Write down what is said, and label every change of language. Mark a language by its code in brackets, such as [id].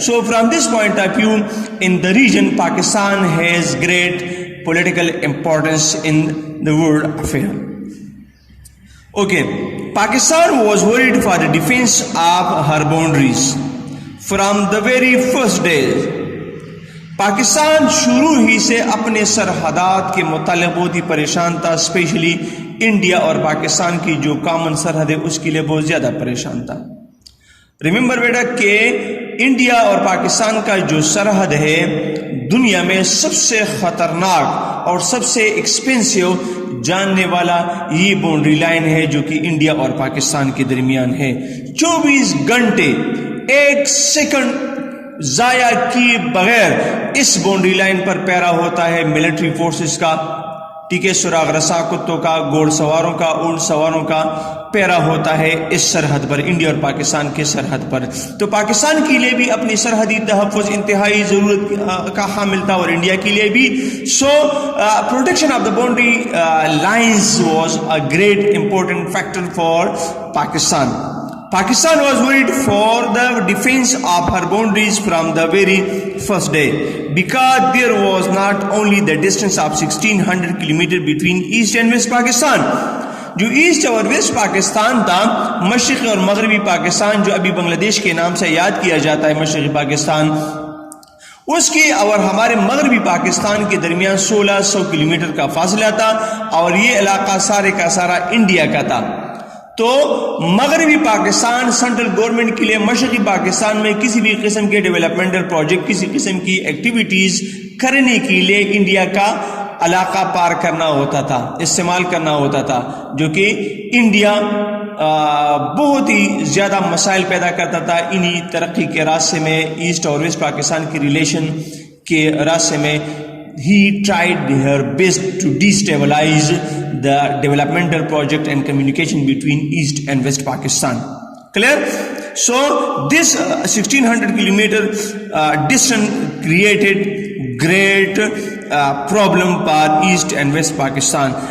[en] So from this point of view, in the region, Pakistan has great political importance in the world affair. Okay, Pakistan was worried for the defense of her boundaries from the very first day. [ur] Pakistan شروع ہی سے اپنے سرحدات کے متعلق بہت ہی پریشان تھا، especially India اور پاکستان کی جو کامن سرحد ہے اس کے لیے بہت زیادہ پریشان تھا. ریممبر بیٹا کہ انڈیا اور پاکستان کا جو سرحد ہے دنیا میں سب سے خطرناک اور سب سے ایکسپینسو جاننے والا یہ باؤنڈری لائن ہے جو کہ انڈیا اور پاکستان کے درمیان ہے. 24 گھنٹے 1 سیکنڈ ضائع کیے بغیر اس باؤنڈری لائن پر پیرا ہوتا ہے ملٹری فورسز کا، ٹھیک ہے، سراغ رسا کتوں کا، گھوڑ سواروں کا، اونٹ سواروں کا پیرا ہوتا ہے اس سرحد پر، انڈیا اور پاکستان کے سرحد پر. تو پاکستان کے لیے بھی اپنی سرحدی تحفظ انتہائی ضرورت کا حامل تھا اور انڈیا کے لیے بھی. [en] So protection of the boundary lines was a great important factor for Pakistan. Pakistan was worried for the defense of her boundaries from the very first day because there was not only the distance of 1600 km between East and West Pakistan. [ur] جو asset اور waste Pakistan تھا، مشرقی اور مغربی پاکستان جو ابھی بنگلہ دیش کے نام سے یاد کیا جاتا ہے مشرقی پاکستان، اس کے اور ہمارے مغربی پاکستان کے درمیان 1600 کلومیٹر کا فاصلہ تھا اور یہ علاقہ سارے کا سارا انڈیا کا تھا. تو مغربی پاکستان سینٹرل گورنمنٹ کے لیے مشرقی پاکستان میں کسی بھی قسم کے ڈیولپمنٹل پروجیکٹ، کسی قسم کی ایکٹیویٹیز کرنے کے لیے انڈیا کا علاقہ پار کرنا ہوتا تھا، استعمال کرنا ہوتا تھا، جو کہ انڈیا بہت ہی زیادہ مسائل پیدا کرتا تھا انہی ترقی کے راستے میں، ایسٹ اور ویسٹ پاکستان کے ریلیشن کے راستے میں. [en] He tried her best to destabilize the developmental project and communication between East and West Pakistan. Clear? So this 1600 kilometer distance created great problem for East and West Pakistan.